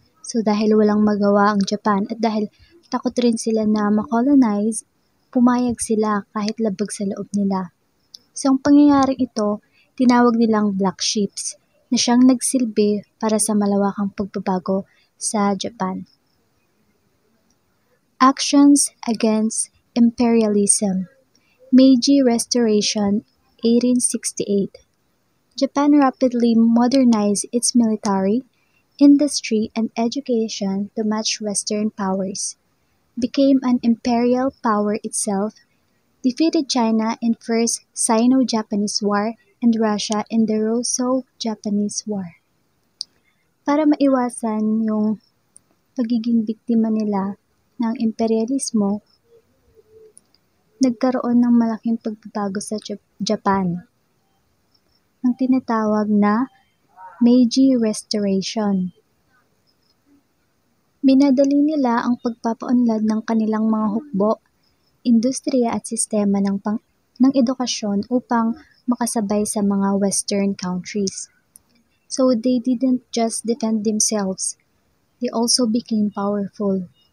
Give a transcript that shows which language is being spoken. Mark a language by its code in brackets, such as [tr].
[tl] So dahil walang magawa ang Japan at dahil takot rin sila na makolonize, pumayag sila kahit labag sa loob nila. So ang pangyayaring ito, tinawag nilang Black Ships na siyang nagsilbi para sa malawakang pagbabago sa Japan. [en] Actions against imperialism. Meiji Restoration, 1868. Japan rapidly modernized its military, industry, and education to match Western powers, became an imperial power itself, defeated China in First Sino-Japanese War and Russia in the Russo-Japanese War. [tl] Para maiwasan yung pagiging biktima nila ng imperialismo, nagkaroon ng malaking pagbabago sa Japan, ang tinatawag na Meiji Restoration. Minadali nila ang pagpapaunlad ng kanilang mga hukbo, industriya at sistema ng edukasyon upang makasabay sa mga Western countries. [en] So they didn't just defend themselves, they also became powerful.